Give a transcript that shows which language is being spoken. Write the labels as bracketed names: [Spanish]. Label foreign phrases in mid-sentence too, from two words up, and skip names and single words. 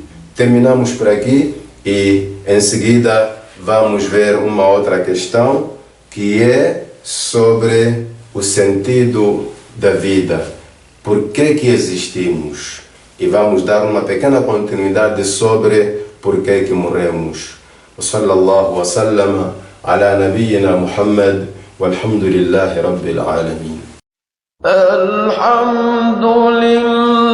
[Portuguese] Terminamos por aqui e em seguida vamos ver uma outra questão que é sobre o sentido da vida. Por que existimos? E vamos dar uma pequena continuidade sobre por que morremos. [Arabic] صلى الله وسلم على نبينا محمد والحمد لله رب العالمين. الحمد لله